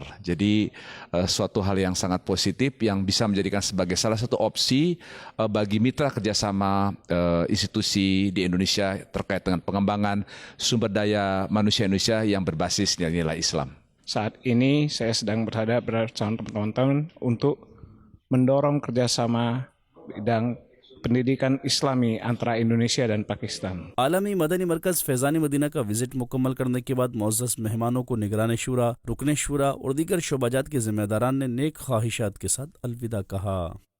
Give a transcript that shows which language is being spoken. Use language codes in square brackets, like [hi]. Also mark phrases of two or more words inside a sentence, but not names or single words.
[id] Jadi suatu hal yang sangat positif yang bisa menjadikan sebagai salah satu opsi bagi mitra kerjasama institusi di Indonesia terkait dengan pengembangan sumber daya manusia Indonesia yang berbasis nilai-nilai Islam. Saat ini saya sedang berada bersama teman-teman untuk mendorong kerjasama bidang pendidikan इस्लामी antara इंडोनेशिया dan पाकिस्तान। [ur] عالمی مدنی مرکز فیضان مدینہ کا وزٹ مکمل کرنے کے بعد معزز مہمانوں کو نگران شوریٰ، رکن شوریٰ اور دیگر شعبہ جات کے ذمہ داران نے نیک خواہشات کے ساتھ الوداع کہا.